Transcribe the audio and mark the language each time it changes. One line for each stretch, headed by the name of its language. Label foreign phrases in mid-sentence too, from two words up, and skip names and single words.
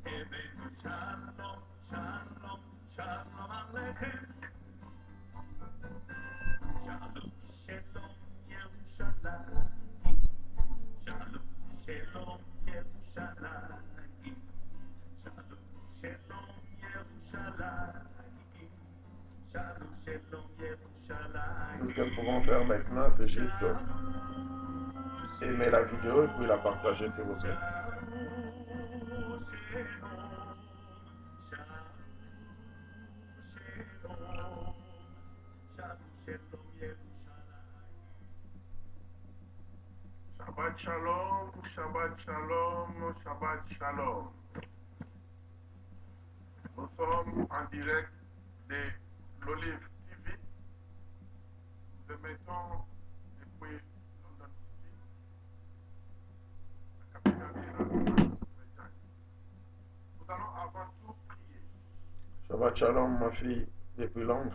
French: Tout ce que nous pouvons faire maintenant, c'est juste aimer la vidéo et puis la partager, s'il vous plaît.
Hebrew: שבת שלום, שבת שלום, שבת שלום.
French: Nous sommes en direct de l'Olive TV. Nous émettons depuis London City, la capitale de la Grande-Bretagne. Nous allons avant tout prier.
Hebrew: שבת שלום,
French: ma fille, depuis Londres.